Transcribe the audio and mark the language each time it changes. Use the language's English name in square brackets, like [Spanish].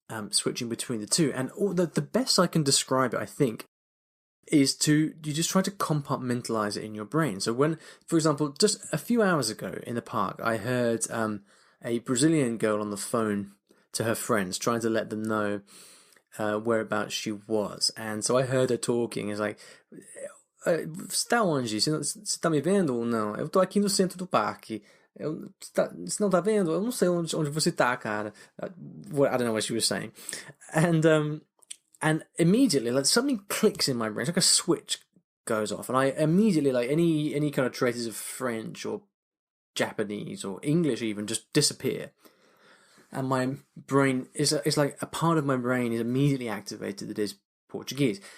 [English] switching between the two. And the best I can describe it, I think, is you just try to compartmentalize it in your brain. So when, for example, just a few hours ago in the park, I heard a Brazilian girl on the phone to her friends, trying to let them know whereabouts she was. And so I heard her talking. It's like, [Portuguese] está onde? Você está me vendo ou não? Eu tô aqui no centro do parque. Você não tá vendo? Eu não sei onde você tá, cara. [English] I don't know what she was saying. And immediately, like, something clicks in my brain. It's like a switch goes off. And I immediately, like, any kind of traces of French or Japanese or English even just disappear. And my brain it's like a part of my brain is immediately activated that is Portuguese.